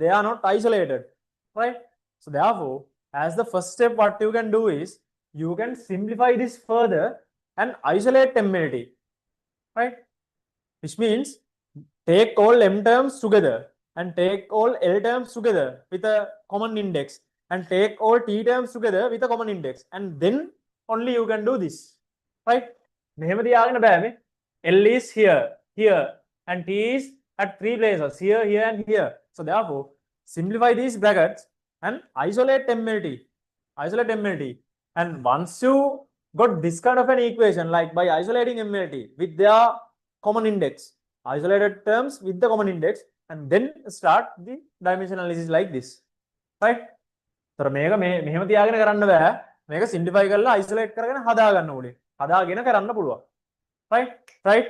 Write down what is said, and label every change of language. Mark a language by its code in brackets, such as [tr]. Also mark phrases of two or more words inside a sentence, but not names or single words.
[en] They are not isolated, right? So therefore, as the first step, what you can do is you can simplify this further and isolate MLT, right? Which means take all M terms together and take all L terms together with a common index and take all T terms together with a common index, and then only you can do this, right? [si] මෙහෙම තියාගෙන බෑ මේ. [en] L is here, and T is at three places, here, and here. So therefore, simplify these brackets and isolate MLT. Isolate MLT. And once you got this kind of an equation, like by isolating MLT with their common index, isolated terms with the common index, and then start the dimension analysis like this, right? [si] So මේක මෙහෙම තියාගෙන කරන්න බෑ. මේක simplify කරලා isolate කරගෙන හදා ගන්න ඕනේ. හදාගෙන කරන්න පුළුවන්. [en] Right? Right?